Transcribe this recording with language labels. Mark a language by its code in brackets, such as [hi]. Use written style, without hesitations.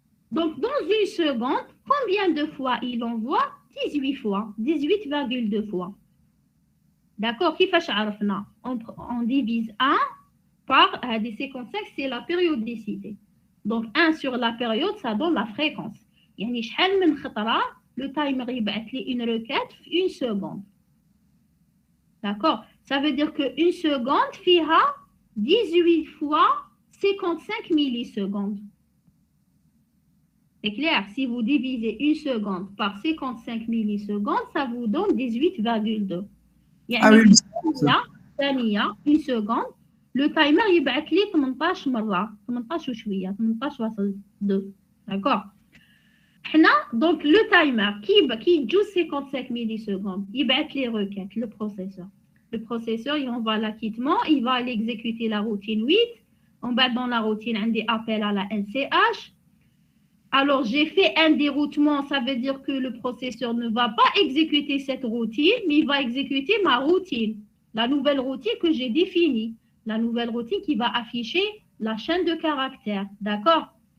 [fr] Donc dans une seconde, combien de fois il envoie? 18 fois, 18,2 fois. D'accord? On divise 1 par des 55, c'est la périodicité. Donc 1 sur la période, ça donne la fréquence. [ar] يعني شحال من خطرة le timer يبعث لي [fr] une requête [ar] في 1 seconde. [fr] D'accord? Ça veut dire qu'une seconde فيها 18 fois 55 millisecondes. C'est clair? Si vous divisez 1 seconde par 55 millisecondes, ça vous donne 18,2. [ar] يعني ثانية [fr] 1 seconde le timer [ar] يبعث لي 18 مرة 18 وشوية 18 وصل 2. [fr] D'accord? Donc le timer qui joue 55 millisecondes, il bat les requêtes, le processeur. Le processeur, il envoie l'acquittement, il va aller exécuter la routine 8. En bas dans la routine, un des appels à la NCH. Alors j'ai fait un déroutement, ça veut dire que le processeur ne va pas exécuter cette routine, mais il va exécuter ma routine, la nouvelle routine que j'ai définie, la nouvelle routine qui va afficher la chaîne de caractères. D'accord?